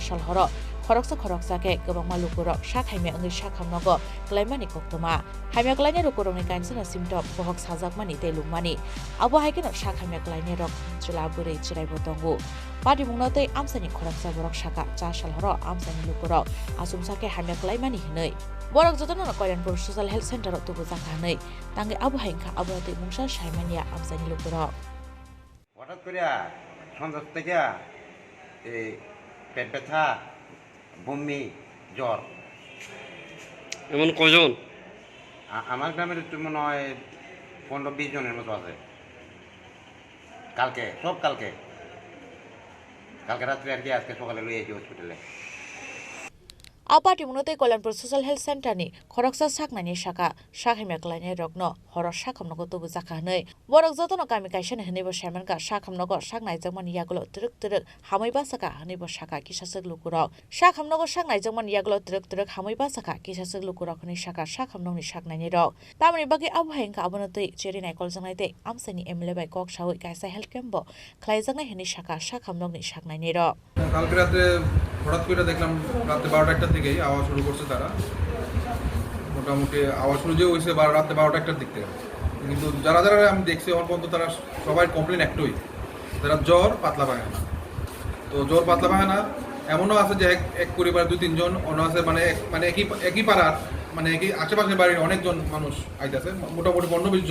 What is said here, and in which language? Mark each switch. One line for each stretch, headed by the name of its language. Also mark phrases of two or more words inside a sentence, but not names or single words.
Kok Borok: साल हर खरकसाके गोबां लुकुरक साखाइमे अंगै साखामनग क्लाइमानि कक्तमा हाइमे क्लाइने रुकुरंनि काइनसना सिमटम बहक साजाकमानि तेलुकमानि आबो हाइकेन साखाइमे क्लाइने रक चला बुरै चिराइबो दंगु पाटिमुंगनतै आमसानि खरकसा बरक साका 4 साल हर आमसानि लुकुरक आसुमसाके हाइमे क्लाइमानि हिनै बरक जतन कल्याणपुर सोशल हेल्थ सेंटर तुबु जाखानै तांगे आबो हाइंखा आबोते मुंसा साइमानिया आमसानि लुकुरक
Bangla: হঠাৎ করে সন্ধ্যা থেকে এই পেট ব্যথা, বমি, জ্বর। এমন কয়জন? আমার গ্রামের একটু মনে হয় 15-20 জনের মতো আছে কালকে রাত্রে আর কি আজকে সকালে লই আইছি হসপিটালে
Kok Borok: आपाटी मुनोते कल्याणपुर ससियेल हेल्थ सेन्टारनि खरकसा साकनायनि साका साखायमेक्लायनि रगनो हर साखामनगो तुबु जाखाहनै बरक जतन गामि गायसन हनैबो सायमानका साखामनगो साकनायजोंमन यागलो तुरुक हामैबा साका हनैबो साका किसासक लुकुराव साखामनगो साकनायजोंमन यागलो तुरुक हामैबा साका किसासक लुकुरावनि साका साखामनगनि साकनायनि रग तामनि बागै आबहायंका आबनतै चेरि नायकल जंनायते आमसानि एमएलए बाय कक सावै गायसा हेल्थ केम्पो ख्लायजंनाय हनि साका साखामनगनि साकनायनि रग
Bangla: কালকে রাতে হঠাৎ করে দেখলাম রাতে 12টার দিকেই আওয়াজ শুরু করছে তারা মোটামুটি আওয়াজ শুরু যে হয়েছে রাতে 12টার দিক থেকে কিন্তু যারা আমি দেখছি আমার পর্যন্ত তারা সবাই কমপ্লেন একটাই যারা জ্বর পাতলা পায়খানা তো জ্বর পাতলা পায়খানা এমনও আছে যে এক পরিবার 2-3 জন অন্য আছে মানে একই পাড়ার মানে একই আশেপাশের বাড়ির অনেকজন মানুষ আইতেছে মোটামুটি 15-20